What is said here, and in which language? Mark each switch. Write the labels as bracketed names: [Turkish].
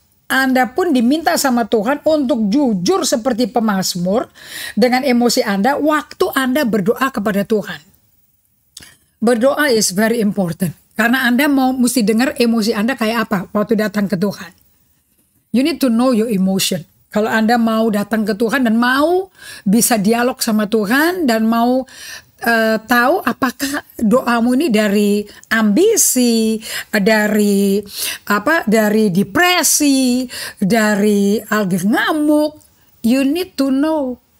[Indonesian] Anda pun diminta sama Tuhan untuk jujur seperti pemazmur dengan emosi Anda waktu Anda berdoa kepada Tuhan. Berdoa [English] is very important. [Indonesian] Karena Anda mesti dengar emosi Anda kayak apa waktu datang ke Tuhan. [English] You need to know your emotion. [Indonesian] Kalau Anda mau datang ke Tuhan dan mau bisa dialog sama Tuhan dan mau tahu apakah doamu ini dari ambisi, dari depresi, dari algif ngamuk, [English] you need to know.